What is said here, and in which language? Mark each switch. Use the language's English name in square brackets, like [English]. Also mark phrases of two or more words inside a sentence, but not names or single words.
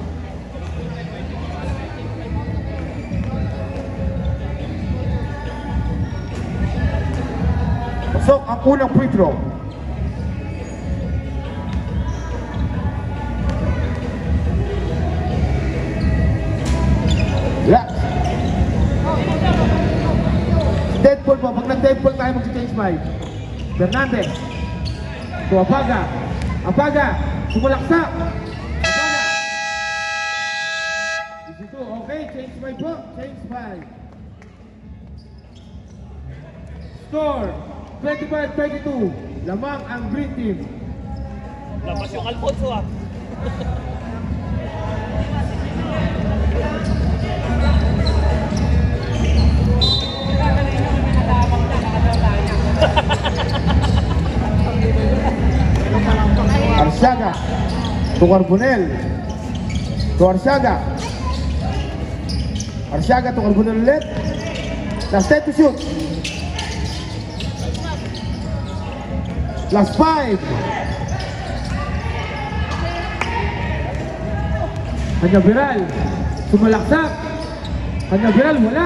[Filipino] So, ang unang [English] free throw. [Filipino] Relax. Deadpool po. Pag nag-deadpool tayo, mag- [English] change mind. [Filipino] Fernandez. To Apaga. Apaga. Sumalaksak. Apaga. Dito. Okay. [English] Change mind [Filipino] po. [English] Change mind. [Filipino] Score. 25-32. Lamang ang [English] green team. [Filipino] Labas yung Alfonso ah. Arsiaga to Carbonel. To Arsiaga. Arsiaga to Carbonel ulit. [English] Last 10 to shoot. Last 5. [Filipino] Kanyabiral. Sumalaksak. Kanyabiral wala.